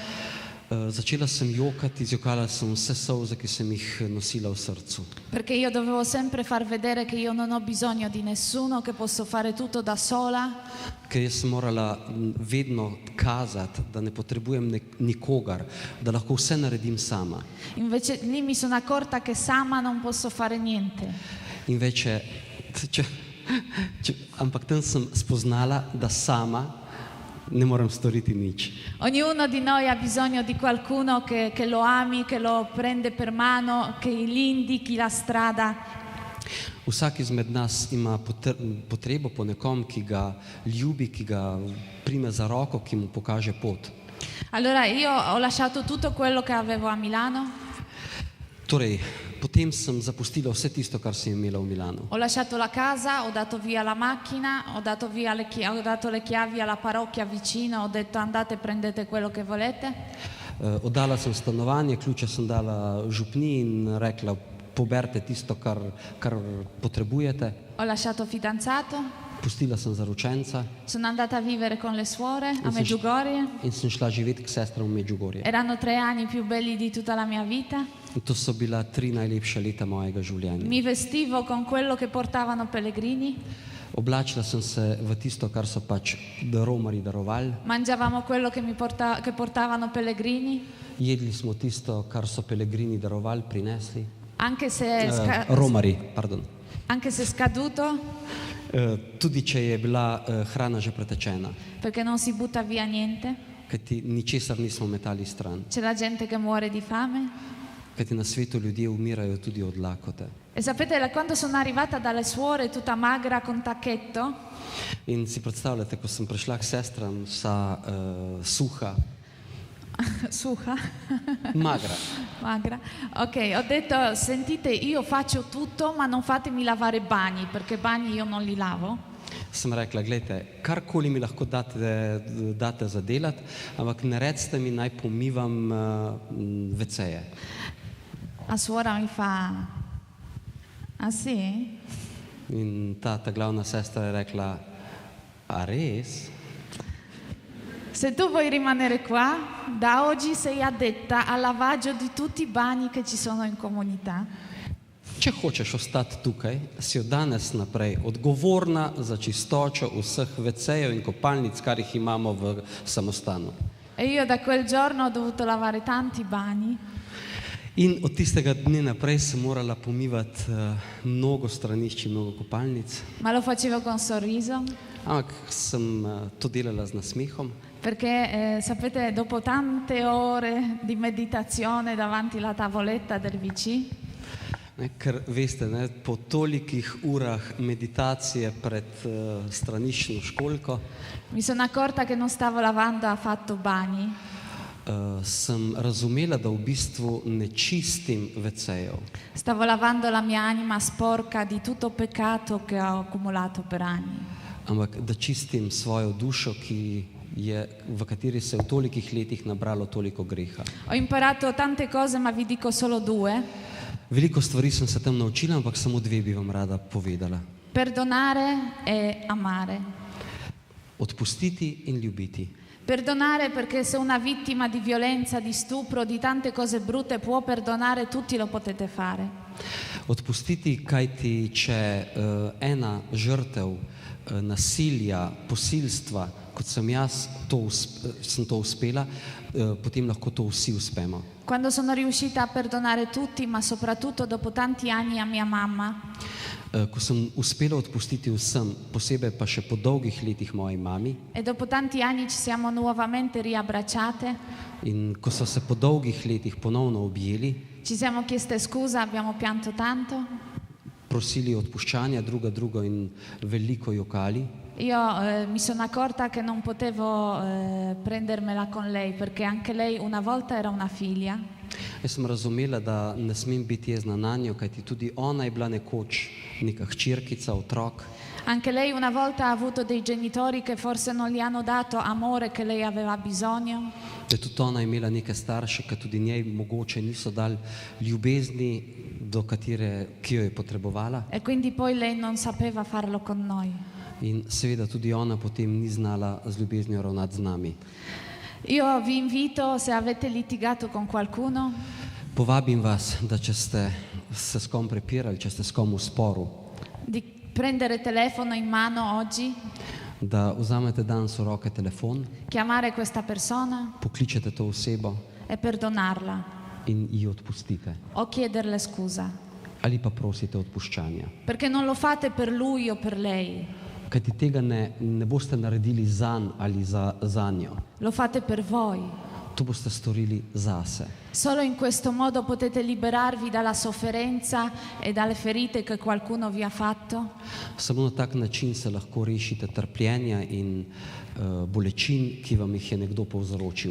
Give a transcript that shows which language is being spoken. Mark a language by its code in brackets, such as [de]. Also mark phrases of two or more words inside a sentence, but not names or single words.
[sl] Začela sem jokati, zjokala sem vse solze, ki sem jih nosila v srcu. [it] Perché io dovevo sempre far vedere che io non ho bisogno di nessuno, che posso fare tutto da sola. [sl] Ker jaz sem morala vedno kazati, da ne potrebujem nikogar, da lahko vse naredim sama. [it] Invece lì mi sono accorta che sama non posso fare niente. Invece, [sl] ampak tam sem spoznala, da sama ne morem storiti nič. [it] Ognuno di noi ha bisogno di qualcuno che lo ami, che lo prende per mano, che gli indichi la strada. [sl] Vsak izmed nas ima potrebo po nekom, ki ga ljubi, ki ga prime za roko, ki mu pokaže pot. [it] Allora io ho lasciato tutto quello che avevo a Milano, [sl] Torej, potem sem zapustila vse tisto, kar sem imela v Milanu. [it] ho lasciato la casa, ho dato via la macchina, ho dato le chiavi alla parrocchia vicino, ho detto andate e prendete quello che volete. [sl] Oddala sem stanovanje, ključe sem dala župni in rekla, poberte tisto, kar potrebujete. [it] Ho lasciato fidanzato, [sl] Pustila sem zaročenca [it] sono andata a vivere con le suore a [sl] In se- [it] Medjugorje. [sl] in sem šla živeti k sestram v Medjugorje. [it] Erano 3 anni più belli di tutta la mia vita. [sl] In to so bila 3 najlepša leta mojega življenja. [it] Mi vestivo con quello che portavano pellegrini, [sl] Oblačila sem se v tisto, kar so pač romarji darovali. [it] mangiavamo quello che portavano pellegrini, [sl] Jedli smo tisto, kar so pelegrini darovali, prinesli. [it] anche se, [sl] Romarji, pardon. [it] anche se scaduto, [sl] Tudi če je bila hrana že pretečena, [it] perché non si butta via niente. [sl] kajti ničesar nismo metali stran. [it] C'è la gente che muore di fame. [sl] Kajti na svetu ljudje umirajo tudi od lakote. [it] E sapete, quando sono arrivata dalle suore tutta magra con tacchetto, [sl] In si predstavljate, ko sem prišla k sestram, vsa suha, suha, [it] magra. magra, ok, ho detto, sentite, io faccio tutto, ma non fatemi lavare bagni, perché bagni io non li lavo. [sl] Sem rekla, gledajte, karkoli mi lahko date za delati, ampak ne recite mi, naj pomivam veceje. [it] La suora mi fa, ah sì? [sl] In ta glavna sestra je rekla, a res? [it] Se tu vuoi rimanere qua, da oggi sei addetta al lavaggio di tutti i bagni che ci sono in comunità. [sl] Če hočeš ostati tukaj, si od danes naprej odgovorna za čistočo vseh vecejev in kopalnic, kar jih imamo v samostanu. [it] E io da quel giorno ho dovuto lavare tanti bagni. [sl] In od tistega dne naprej sem morala pomivati mnogo stranišč in mnogo kopalnic, [it] Ma lo facevo con sorriso, [sl] ampak sem to delala z nasmehom, [it] perché sapete, dopo tante ore di meditazione davanti alla tavoletta del VC, [sl] ker veste, ne, po tolikih urah meditacije pred straniščno školjko [it] mi sono accorta che non stavo lavando affatto bagni, [sl] sem razumela, da v bistvu ne čistim vecejev, [it] Stavo lavando la mia anima sporca di tutto peccato che ho accumulato per anni, [sl] ampak da čistim svojo dušo, v kateri se je v tolikih letih nabralo toliko greha. [it] Ho imparato tante cose, ma vi dico solo due. [sl] Veliko stvari sem se tam naučila, ampak samo dve bi vam rada povedala. [it] Perdonare e amare. [sl] Odpustiti in ljubiti. [it] Perdonare perché se una vittima di violenza, di stupro, di tante cose brutte può perdonare, tutti lo potete fare. [sl] Odpustiti, kajti če ena žrtev nasilja, posilstva, kot sem jaz, sem to uspela, potem lahko to vsi uspemo. [it] Quando sono riuscita a perdonare tutti, ma soprattutto dopo tanti anni a mia mamma, [sl] Ko sem uspela odpustiti vsem, posebej pa še po dolgih letih moji mami, [it] e dopo tanti anni ci siamo nuovamente riabbracciate, [sl] in ko so se po dolgih letih ponovno objeli, [it] ci siamo chieste scusa, abbiamo pianto tanto. [sl] prosili odpuščanja drugo in veliko jokali, [it] Io mi sono accorta che non potevo prendermela con lei, perché anche lei una volta era una figlia. [sl] jaz sem razumela, da ne smem biti jezna nanjo, kajti tudi ona je bila nekoč neka hčerkica, otrok. [it] Anche lei una volta ha avuto dei genitori che forse non gli hanno dato amore che lei aveva bisogno. [sl] Da je tudi ona imela neke starše, ki tudi njej mogoče niso dali ljubezni, ki jo je potrebovala. [it] E quindi poi lei non sapeva farlo con noi. [sl] In seveda tudi ona potem ni znala z ljubeznijo ravnati z nami. [it] Io vi invito, se avete litigato con qualcuno, [sl] Povabim vas, da če ste se s kom prepirali, če ste s kom v sporu, [it] di prendere telefono in mano oggi, [sl] da vzamete danes v roke telefon, [it] chiamare questa persona [sl] pokličete to osebo [it] e perdonarla [sl] in ji odpustite. [it] o chiederle scusa, [sl] Ali pa prosite odpuščanja. [it] perché non lo fate per lui o per lei, [sl] Kajti tega ne boste naredili zanj ali za njo. [it] lo fate per voi. [sl] To boste storili zase. [it] Solo in questo modo potete liberarvi dalla sofferenza e dalle ferite che qualcuno vi ha fatto. [sl] Samo na tak način se lahko rešite trpljenja in bolečin, ki vam jih je nekdo povzročil.